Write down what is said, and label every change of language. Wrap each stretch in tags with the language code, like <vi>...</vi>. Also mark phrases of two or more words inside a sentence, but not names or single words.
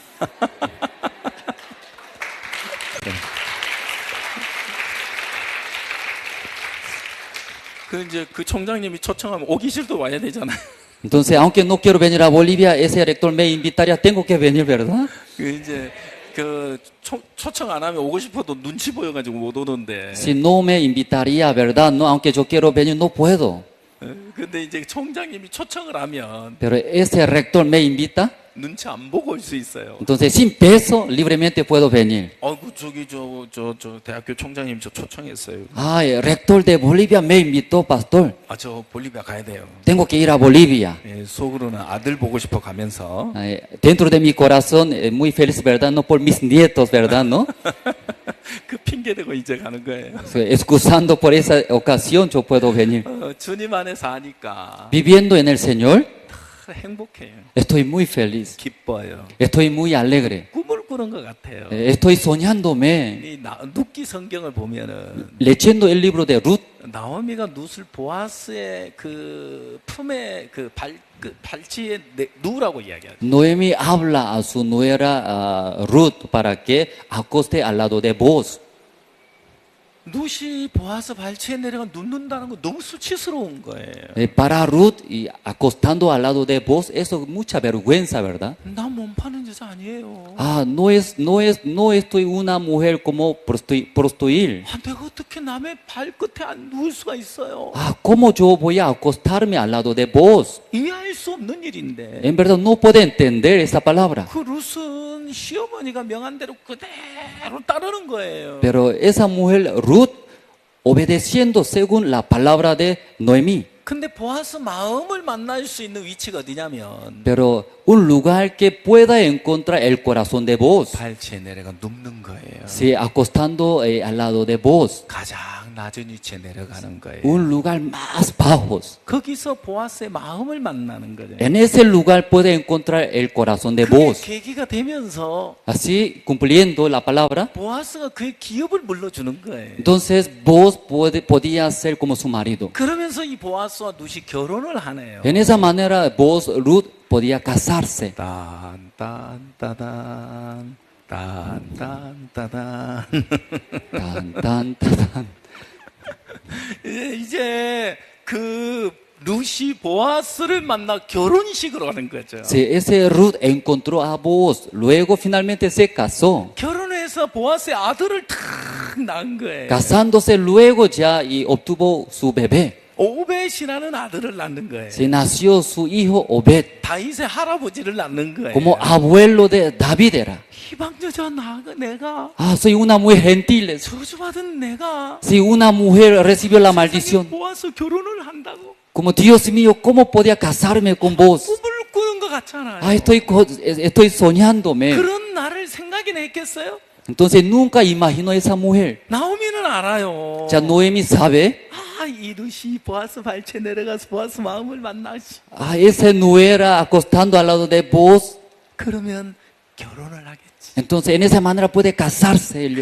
<ko>이제 그 총장님이 초청하면 오기 싫도 와야 되잖아요.</ko> <es>Entonces, aunque no quiero venir a Bolivia, ese rector me invitaría, tengo que venir, ¿verdad?</es> <ko>이제 초청 안 하면 오고 싶어도 눈치 보여가지고 못 오는데.</ko> <es>Si no me invitaría, ¿verdad? No, aunque yo quiero venir, no puedo.</es> <ko>근데 이제 총장님이 초청을 하면</ko> <es>Pero ese rector me invita.</es> <ko>눈치 안 보고 올 수 있어요.</ko> <es>Entonces, sin peso, libremente puedo venir.</es> <ko>저기 저 대학교 총장님 저 초청했어요.</ko> <es>El rector de Bolivia me invitó, pastor.</es> <ko>저 볼리비아 가야 돼요.</ko> <es>Tengo que ir a Bolivia.</es> <ko>속으로는 아들 보고 싶어 가면서.</ko> <es>Dentro de mi corazón, muy feliz, ¿verdad? No por mis nietos, ¿verdad? ¿No?</es> <ko>그 핑계 대고 이제 가는 거예요.</ko> <es>Excusando por esa ocasión, yo puedo venir.</es> <ko>주님 안에서 하니까.</ko> <es>Viviendo en el Señor.</es> <ko>행복해요.</ko> <es>Estoy muy feliz.</es> <ko>기뻐요.</ko> <es>Estoy muy alegre.</es> <ko>꿈을 꾸는 것 같아요.</ko> <es>Estoy soñándome.</es> <ko>이 룻기 성경을 보면은</ko> <es>Leyendo el libro de Ruth.</es> <ko>나오미가 룻을 보아스의 그 품에 발치에 누우라고 이야기하죠.</ko> <es>Noemi habla a su nuera Ruth para que acoste al lado de Boaz.</es> <ko>룻이 보아스 발치에 내려가 눕는다는 거 너무 수치스러운 거예요.</ko> <es>Para Ruth y acostando al lado de Boaz, eso es mucha vergüenza, ¿verdad?</es> <ko>나 몸 파는 여자 아니에요.</ko> <es>No estoy una mujer como prostituir.</es> <ko>내가 어떻게 남의 발끝에 안 누울 수가 있어요?</ko> <es>¿Cómo yo voy a acostarme al lado de Boaz?</es> <ko>이해할 수 없는 일인데.</ko> <es>En verdad no puedo entender esa palabra.</es> <ko>그 룻은 시어머니가 명한 대로 그대로 따르는 거예요.</ko> <es>Pero esa mujer Ruth obedeciendo según la palabra de Noemí.</es> <ko>근데 보아스 마음을 만날 수 있는 위치가 어디냐면</ko> <es>Pero un lugar que pueda encontrar el corazón de Boaz.</es> <ko>발치에 내려가 눕는 거예요.</ko> <es>Sí, acostando al lado de Boaz.</es> <ko>가장 낮은 위치에 내려가는 거예요.</ko> <es>un lugar más bajos.</es> <ko>거기서 보아스의 마음을 만나는 거예요.</ko> <es>En ese lugar puede encontrar el corazón de</es> <ko>그게</ko> <es>Boaz.</es> <ko>계기가 되면서</ko> <es>Así, cumpliendo la palabra,</es> <ko>보아스가 그의 기업을 물러주는 거예요.</ko> <es>entonces Boaz podía ser como su marido.</es> <ko>그러면서 이 보아스와 룻이 결혼을 하네요.</ko> <es>En esa manera, Boaz, Ruth, podía casarse. 딴딴따단 딴딴따단 딴딴따단.</es> <ko>이제 그 룻이 보아스를 만나 결혼식으로 가는 거죠.</ko> <es>Sí, ese Ruth encontró a Boaz, luego finalmente se casó.</es> <ko>결혼해서 보아스의 아들을 탁 낳은 거예요.</ko> <es>Casándose luego ya y obtuvo su bebé.</es> <ko>오벳이라는 아들을 낳는 거예요.</ko> <es>Se nació su hijo Obed,</es> <ko>다윗의 할아버지를 낳는 거예요.</ko> <es>como abuelo de David era.</es> <ko>이방 여자 내가</ko> <es>Ah, soy una mujer gentil.</es> <ko>저주받은 내가</ko> <es>Si una mujer recibió la maldición,</es> <ko>보아스 결혼을 한다고</ko> <es>como Dios mío, ¿cómo podía casarme con vos?</es> <ko>꿈을 꾸는 것 같잖아요.</ko> <es>Ah, estoy soñándome.</es> <ko>그런 나를 생각이나 했겠어요?</ko> <es>Entonces nunca imaginó esa mujer.</es> <ko>나오미는 알아요.</ko> <es>Ya Noemi sabe.</es> <ko>이 룻이 보아스 발치에 내려가서 보아스 마음을 만나시.</ko> <es>Ah, esa nuera acostando al lado de vos.</es> <ko>그러면 결혼을 하겠지.</ko> <es>Entonces en esa manera puede casarse ellos.</es>